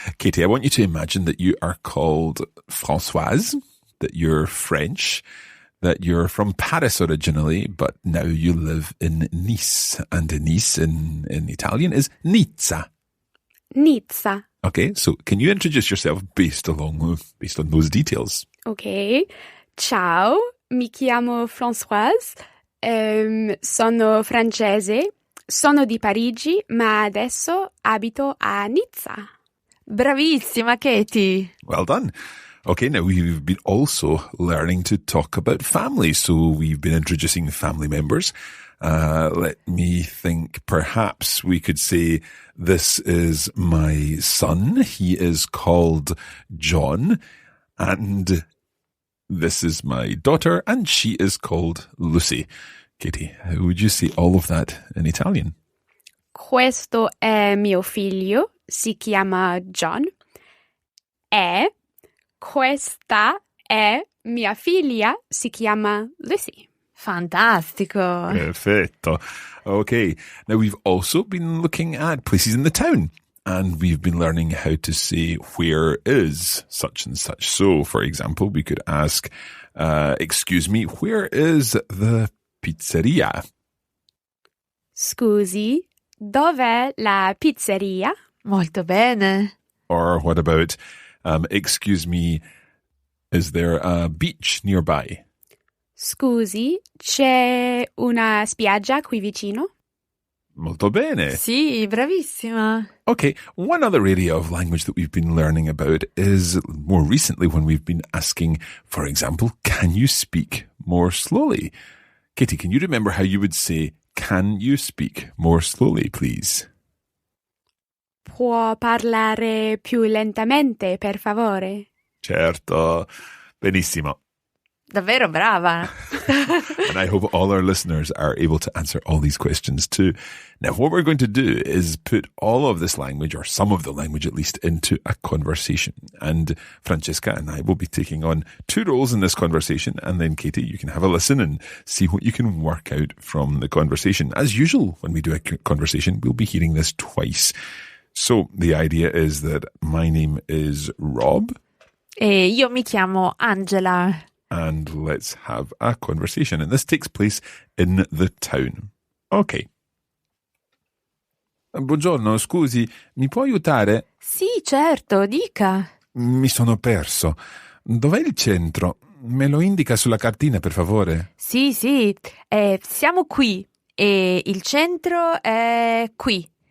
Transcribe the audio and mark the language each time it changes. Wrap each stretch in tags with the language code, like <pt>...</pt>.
<en>Katie, I want you to imagine that you are called Françoise, that you're French, that you're from Paris originally, but now you live in Nice. And Nice in Italian is Nizza. Nizza. Okay, so can you introduce yourself based on those details? Ok.</en> <it>Ciao, mi chiamo Françoise. Sono francese. Sono di Parigi, ma adesso abito a Nizza. Bravissima, Katie.</it> <en>Well done. Okay, now we've been also learning to talk about family. So we've been introducing family members. Let me think. Perhaps we could say, this is my son. He is called John. And this is my daughter, and she is called Lucy. Katie, how would you say all of that in Italian?</en> <it>Questo è mio figlio, si chiama John. Questa è mia figlia, si chiama Lucy. Fantastico. Perfetto. Okay.</it> <en>Now we've also been looking at places in the town, and we've been learning how to say where is such and such. So, for example, we could ask, excuse me, where is the pizzeria?</en> <it>Scusi, dov'è la pizzeria? Molto bene.</it> <en>Or what about, excuse me, is there a beach nearby?</en> <it>Scusi, c'è una spiaggia qui vicino? Molto bene. Sì, bravissima.</it> <en>Okay, one other area of language that we've been learning about is more recently when we've been asking, for example, can you speak more slowly? Katie, can you remember how you would say, can you speak more slowly, please?</en> <it>Può parlare più lentamente, per favore? Certo. Benissimo. Davvero brava.</it> <en>And I hope all our listeners are able to answer all these questions too. Now, what we're going to do is put all of this language, or some of the language at least, into a conversation. And Francesca and I will be taking on 2 roles in this conversation. And then, Katie, you can have a listen and see what you can work out from the conversation. As usual, when we do a conversation, we'll be hearing this twice. So the idea is that my name is Rob.</en> <it>E io mi chiamo Angela.</it> <en>And let's have a conversation. And this takes place in the town. Okay.</en> <it>Buongiorno, scusi, mi può aiutare? Sì, certo, dica. Mi sono perso. Dov'è il centro? Me lo indica sulla cartina, per favore? Sì, siamo qui. E il centro è qui.</it>